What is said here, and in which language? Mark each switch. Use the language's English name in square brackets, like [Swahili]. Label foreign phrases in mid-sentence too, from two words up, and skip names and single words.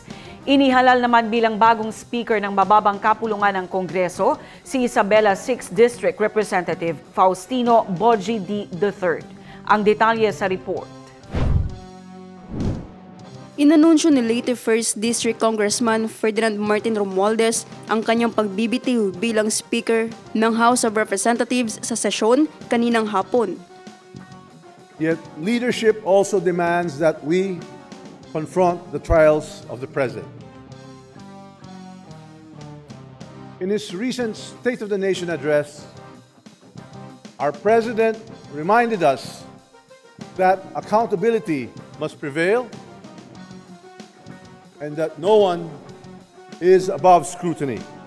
[Filipino] Inihalal naman bilang bagong Speaker ng mababang kapulungan ng Kongreso si Isabela 6th District Representative Faustino Boji D. III. Ang detalye sa report. Inanunsyo ni late 1st District Congressman Ferdinand Martin Romualdez ang kanyang pagbibitiw bilang Speaker ng House of Representatives sa sesyon kaninang hapon. [English] Yet leadership also demands that we confront the trials of the President. In his recent State of the Nation address, our President reminded us that accountability must prevail and that no one is above scrutiny.